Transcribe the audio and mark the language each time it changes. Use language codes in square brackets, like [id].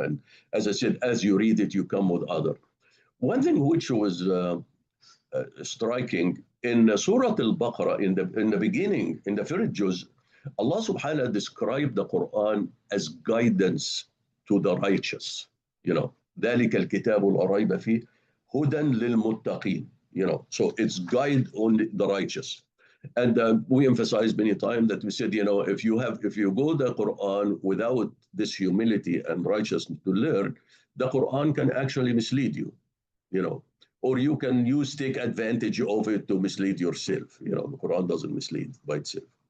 [en] And as I said, as you read it, you come with other. One thing which was striking in Surah Al-Baqarah, in the beginning, in the first juz, Allah subhanahu wa ta'ala described the Quran as guidance to the righteous. [ar] ذلك الكتاب لا ريب فيه هدى للمتقين. [en] So it's guide only the righteous. And we emphasized many times that we said, if you go the Quran without this humility and righteousness to learn, the Quran can actually mislead you, or you can take advantage of it to mislead yourself. The Quran doesn't mislead by itself.